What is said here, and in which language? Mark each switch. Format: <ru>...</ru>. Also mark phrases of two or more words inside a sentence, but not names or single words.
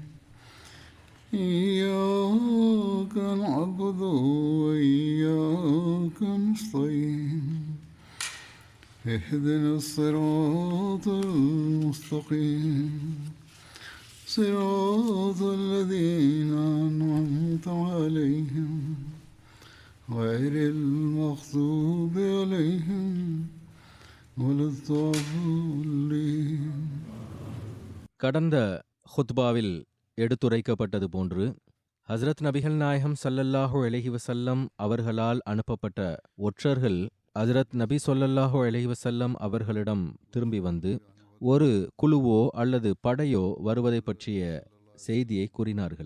<ar>إياك نعبد وإياك نستعين اهدنا الصراط المستقيم صراط الذين أنعمت عليهم غير المغضوب عليهم ولا الضالين.</ar> <ta>கடந்த ஹுத்பாவில் எடுத்துரைக்கப்பட்டது போன்று ஹஸ்ரத் நபிகள் நாயகம்</ta> <ar>صلى الله عليه وسلم</ar> <ta>அவர்களால் அனுப்பப்பட்ட ஒற்றர்கள் ஹஸ்ரத் நபி</ta> <ar>صلى الله عليه وسلم</ar> <ta>அவர்களிடம் திரும்பி வந்து ஒரு குழுவோ அல்லது படையோ வருவதை பற்றிய செய்தியை கூறினார்கள்.</ta>